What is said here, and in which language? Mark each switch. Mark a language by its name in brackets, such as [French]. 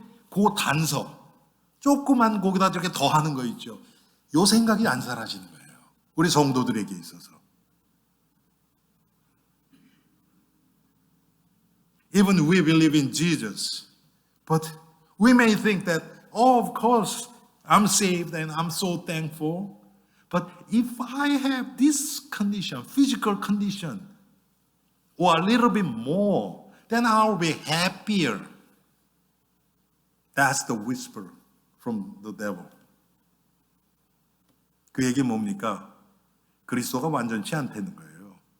[Korean] 그 단서. 조그만 거기다 저렇게 더 하는 거 있죠. 요 생각이 안 사라지는 거예요. 우리 성도들에게 있어서. [English] Even we believe in Jesus. But we may think that, oh, of course, I'm saved and I'm so thankful. But if I have this condition, physical condition, or a little bit more, then I'll be happier. That's the whisper from the devil. [Korean] 그 얘기 뭡니까? 그리스도가 완전치 않다는 거예요.